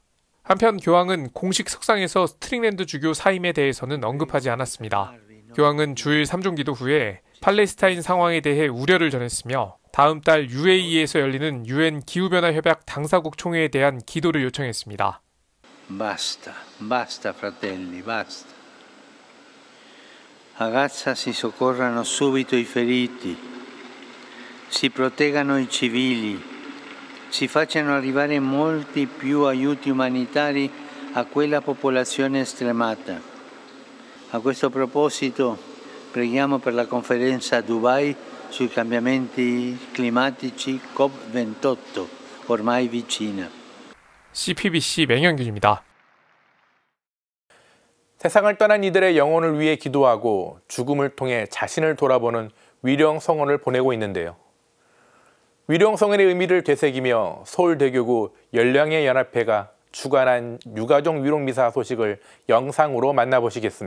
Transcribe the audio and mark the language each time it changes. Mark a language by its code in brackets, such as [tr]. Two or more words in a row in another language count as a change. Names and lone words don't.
[ko] 한편 교황은 공식 석상에서 스트링랜드 주교 사임에 대해서는 언급하지 않았습니다. 교황은 주일 3종 기도 후에 팔레스타인 상황에 대해 우려를 전했으며 다음 달 UAE에서 열리는 UN 기후변화 협약 당사국 총회에 대한 기도를 요청했습니다. [it] Basta, basta fratelli, basta. A Gaza si soccorrano subito i feriti, si proteggano i civili, si facciano arrivare molti più aiuti umanitari a quella popolazione stremata. A questo proposito preghiamo per la conferenza a Dubai sui cambiamenti climatici COP28, ormai vicina. [ko] CPBC 맹현균입니다. 세상을 떠난 이들의 영혼을 위해 기도하고 죽음을 통해 자신을 돌아보는 위령 성원을 보내고 있는데요. 위령 성원의 의미를 되새기며 서울대교구 열량의 연합회가 주관한 유가족 위록 미사 소식을 영상으로 만나보시겠습니다.